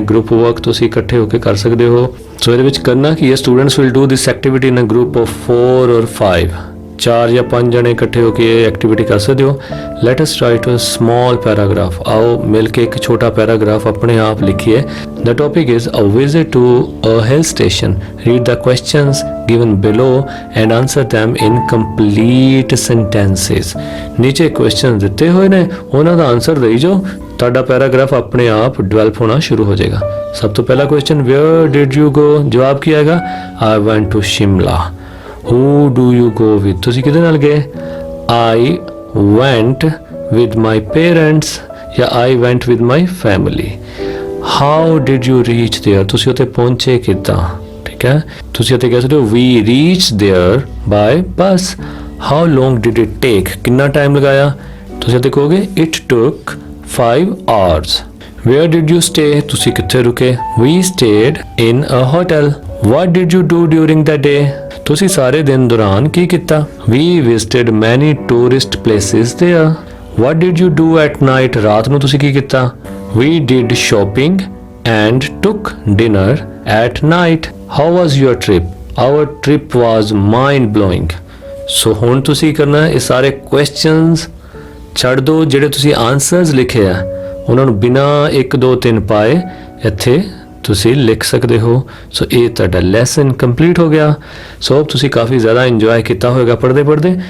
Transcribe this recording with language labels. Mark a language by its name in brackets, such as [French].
[Punjabi] Group work ਤੁਸੀਂ ਇਕੱਠੇ ਹੋ ਕੇ ਕਰ ਸਕਦੇ ਹੋ. ਸੋ ਇਹਦੇ ਵਿੱਚ ਕਰਨਾ ਕੀ ਹੈ, [English] Students will do this activity in a group of 4 or 5. [Punjabi] 4 ਜਾਂ 5 ਜਣੇ ਇਕੱਠੇ ਹੋ ਕੇ ਇਹ ਐਕਟੀਵਿਟੀ ਕਰ ਸਕਦੇ ਹੋ. [English] Let us write a small paragraph. [Punjabi] ਆਓ ਮਿਲ ਕੇ ਇੱਕ ਛੋਟਾ ਪੈਰਾਗ੍ਰਾਫ ਆਪਣੇ ਆਪ ਲਿਖੀਏ. [English] The topic is a visit to a hill station. Read the questions given below and answer them in complete sentences. [Punjabi] ਨੀਚੇ ਕੁਐਸਚਨ ਦਿੱਤੇ ਹੋਏ ਨੇ, ਉਹਨਾਂ ਦਾ ਆਨਸਰ ਦੇਈ ਜਾਓ. ਤੁਹਾਡਾ ਪੈਰਾਗ੍ਰਾਫ ਆਪਣੇ ਆਪ ਡਿਵੈਲਪ ਹੋਣਾ ਸ਼ੁਰੂ ਹੋ ਜਾਏਗਾ. ਸਭ ਤੋਂ ਪਹਿਲਾ question, [English] where did you go? [Punjabi] ਜਵਾਬ ਕੀ ਆਏਗਾ? [English] I went to Shimla. Who do you go with? [Punjabi] ਤੁਸੀਂ ਕਿਹਦੇ ਨਾਲ ਗਏ? [English] I went with my parents ਜਾਂ I went with my family. How did you reach there? [Punjabi] ਤੁਸੀਂ ਉੱਥੇ ਪਹੁੰਚੇ ਕਿੱਦਾਂ? ਠੀਕ ਹੈ. ਤੁਸੀਂ ਉੱਥੇ ਕਹਿ ਸਕਦੇ ਹੋ [English] we reached there by bus. How long did it take? [Punjabi] ਕਿੰਨਾ ਟਾਈਮ ਲਗਾਇਆ? ਤੁਸੀਂ ਉੱਥੇ ਕਹੋਗੇ [English] it took 5 hours. Where did you stay? [Punjabi] ਤੁਸੀਂ ਕਿੱਥੇ ਰੁਕੇ? [English] We stayed in a hotel. What did you do during the day? [Punjabi] ਤੁਸੀਂ ਸਾਰੇ ਦਿਨ ਦੌਰਾਨ ਕੀ ਕੀਤਾ? [English] We visited many tourist places there. What did you do at night? ਰਾਤ ਨੂੰ ਤੁਸੀਂ ਕੀ ਕੀਤਾ? We did shopping and took dinner at night. How was your trip? Our trip was mind-blowing. [Punjabi] So ਹੁਣ ਤੁਸੀਂ ਕਰਨਾ ਇਹ ਸਾਰੇ questions ਛੱਡ ਦਿਓ, ਜਿਹੜੇ ਤੁਸੀਂ ਆਨਸਰਸ ਲਿਖੇ ਆ ਉਹਨਾਂ ਨੂੰ ਬਿਨਾਂ 1 2 3 ਪਾਏ ਇੱਥੇ ਤੁਸੀਂ ਲਿਖ ਸਕਦੇ ਹੋ. ਸੋ ਇਹ ਤੁਹਾਡਾ ਲੈਸਨ ਕੰਪਲੀਟ ਹੋ ਗਿਆ. ਸੋ ਤੁਸੀਂ ਕਾਫੀ ਜ਼ਿਆਦਾ ਇੰਜੋਏ ਕੀਤਾ ਹੋਵੇਗਾ ਪੜ੍ਹਦੇ ਪੜ੍ਹਦੇ.